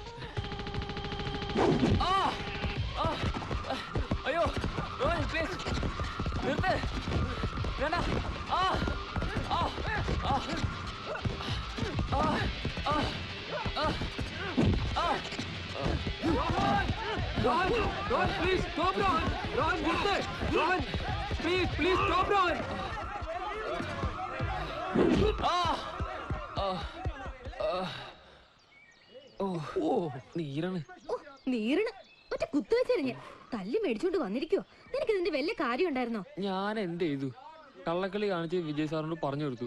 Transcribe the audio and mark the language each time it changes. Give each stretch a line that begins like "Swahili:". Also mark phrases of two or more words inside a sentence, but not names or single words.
Malayalam: അയ്യോ റോയൽ പ്ലീസ് നിർത്ത്. വേണ്ട.
English: Ron, please stop,
Malayalam: Ron. Ron, നിർത്ത്.
English: Ron, please stop, Ron.
Malayalam: നീരാണ്. നീരണ് ഒറ്റ കുത്തുവെച്ചെറിഞ്ഞ് തല്ലി മേടിച്ചോണ്ട് വന്നിരിക്കോ? നിനക്ക് ഇതിന്റെ വല്ല കാര്യം ഉണ്ടായിരുന്നോ? ഞാൻ എന്ത് ചെയ്തു? കള്ളക്കളി കാണിച്ച് വിജയ് സാറിനോട് പറഞ്ഞു കൊടുത്തു.